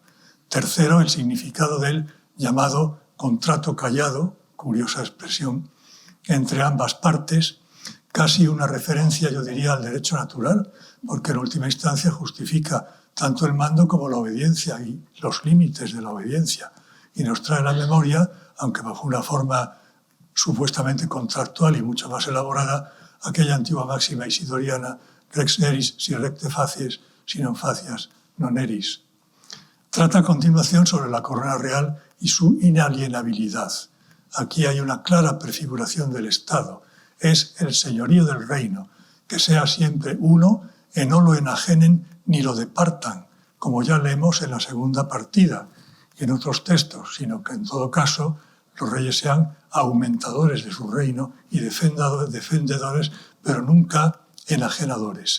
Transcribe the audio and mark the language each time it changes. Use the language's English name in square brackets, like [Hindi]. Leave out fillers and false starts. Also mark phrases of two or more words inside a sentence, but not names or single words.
[Spanish] Tercero, el significado del llamado contrato callado, curiosa expresión, entre ambas partes, casi una referencia, yo diría, al derecho natural, porque en última instancia justifica tanto el mando como la obediencia y los límites de la obediencia, y nos trae a la memoria, aunque bajo una forma supuestamente contractual y mucho más elaborada, aquella antigua máxima isidoriana, [Latin] rex eris si recte facies, si non facias non eris. [Spanish] Trata a continuación sobre la corona real y su inalienabilidad. Aquí hay una clara prefiguración del Estado. Es el señorío del reino, que sea siempre uno, y no lo enajenen ni lo departan, como ya leemos en la segunda partida y en otros textos, sino que en todo caso los reyes sean aumentadores de su reino y defendedores, pero nunca enajenadores.